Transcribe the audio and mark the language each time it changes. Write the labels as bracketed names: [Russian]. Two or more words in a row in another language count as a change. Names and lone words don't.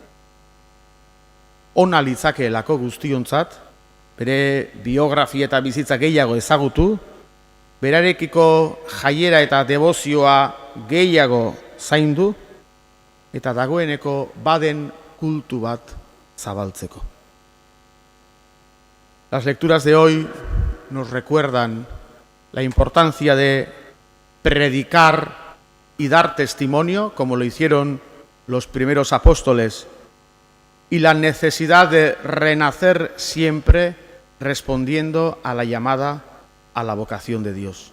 [Basque] Ona litzakeelako guztiontzat, bere biografia eta bizitza gehiago ezagutu, berarekiko jaiera eta devozioa gehiago zaindu, eta dagoeneko baden kultu bat zabaltzeko. [Spanish] Las lecturas de hoy nos recuerdan la importancia de predicar y dar testimonio, como lo hicieron los primeros apóstoles, y la necesidad de renacer siempre respondiendo a la llamada a la vocación de Dios.